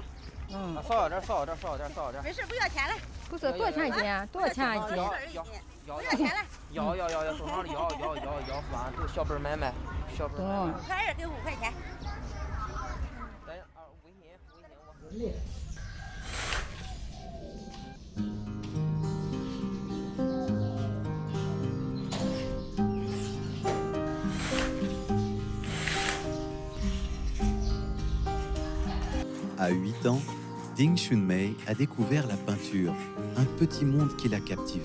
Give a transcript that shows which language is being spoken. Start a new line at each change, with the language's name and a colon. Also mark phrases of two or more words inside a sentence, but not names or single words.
Chinese: 少点。没事，不要钱了。不是多少钱一斤？多少钱一斤？不要钱了。要，正好要，算都小本买卖，小本买卖。 5块2给5块钱。微信我。
French: À 8 ans, Ding Chunmei a découvert la peinture, un petit monde qui l'a captivé.